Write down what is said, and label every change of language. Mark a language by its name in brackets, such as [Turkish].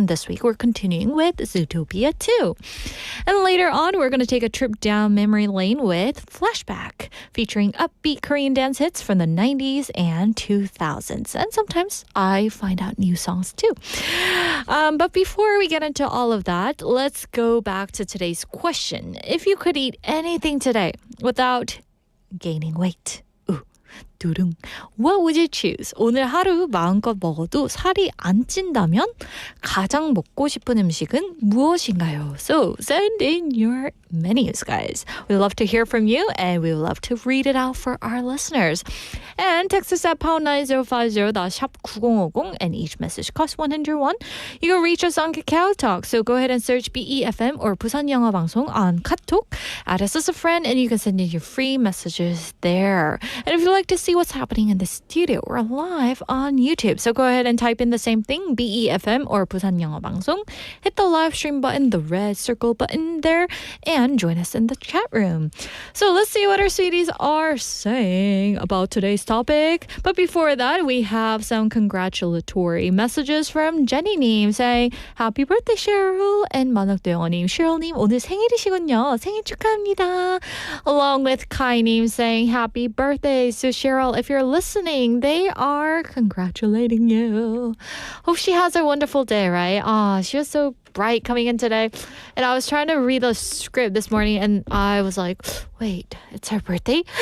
[English] And this week, we're continuing with Zootopia 2. And later on, we're going to take a trip down memory lane with Flashback, featuring upbeat Korean dance hits from the 90s and 2000s. And sometimes I find out new songs too. But before we get into all of that, let's go back to today's question. If you could eat anything today without gaining weight, 두둥, what would you choose? [Korean] 오늘 하루 마음껏 먹어도 살이 안 찐다면 가장 먹고 싶은 음식은 무엇인가요? [English] So send in your menus, guys. We love to hear from you, and we love to read it out for our listeners. And text us at pound 9050, that's 샵 9050, and each message costs 101. You can reach us on Kakao Talk, so go ahead and search BEFM or 부산영어방송 on 카톡. Add us as a friend, and you can send in your free messages there. And if you'd like to see what's happening in the studio, we're live on YouTube. So go ahead and type in the same thing, BEFM or 부산영어방송. Hit the live stream button, the red circle button there, and join us in the chat room. So let's see what our sweeties are saying about today's topic. But before that, we have some congratulatory messages from Jiny saying, Happy birthday, Cheryl. [Korean] And 만학도영어님, Cheryl님, 오늘 생일이시군요. 생일 축하합니다. [English] Along with Kai님 saying, Happy birthday. So Cheryl, if you're listening, they are congratulating you. Hope she has a wonderful day, right? She was so bright coming in today. And I was trying to read the script this morning, and I was like, wait, it's her birthday?